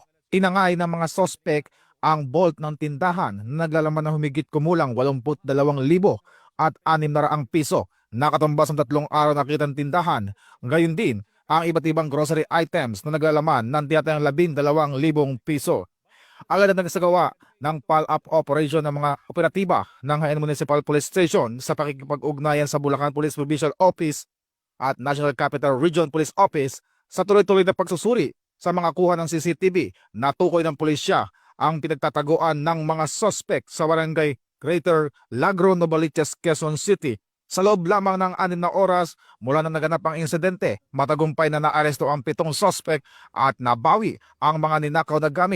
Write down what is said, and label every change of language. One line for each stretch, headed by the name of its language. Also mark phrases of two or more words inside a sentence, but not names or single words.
Filipino: Tinangay ng mga suspect ang bolt ng tindahan na naglalaman ng humigit kumulang 82,000 at 600 piso. Nakatumbas ang 3 araw na kitang tindahan. Gayon din ang iba't ibang
English: grocery items
Filipino: na naglalaman ng tiyatang 12,000 piso. Agad na nagsagawa ng
English: pull-up operation
Filipino: ng mga operatiba ng Hain Municipal Police Station sa pakikipag-ugnayan sa Bulacan Police Provincial Office at National Capital Region Police Office sa tuloy-tuloy na pagsusuri sa mga kuha ng CCTV na tukoy ng pulisya ang pinagtataguan ng mga suspect sa barangay Greater Lagro, Novaliches, Quezon City. Sa loob lamang ng 6 na oras mula na naganap ang insidente, matagumpay na naaresto ang 7 suspect at nabawi ang mga ninakaw na gamit.